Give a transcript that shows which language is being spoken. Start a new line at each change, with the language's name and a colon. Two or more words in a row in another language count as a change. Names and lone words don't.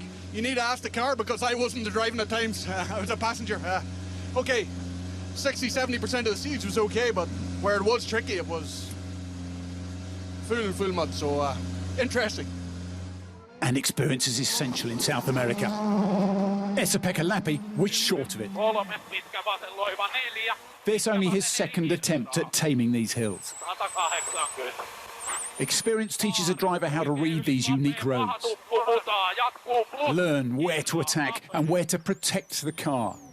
English: You need to ask the car, because I wasn't the driving at times. I was a passenger. Okay, 60-70% of the stage was okay, but where it was tricky, it was full mud, so interesting. And experience is essential in South America. Esa-Pekka Lappi was short of it. This only his second attempt at taming these hills. Experience teaches a driver how to read these unique roads. Learn where to attack and where to protect the car.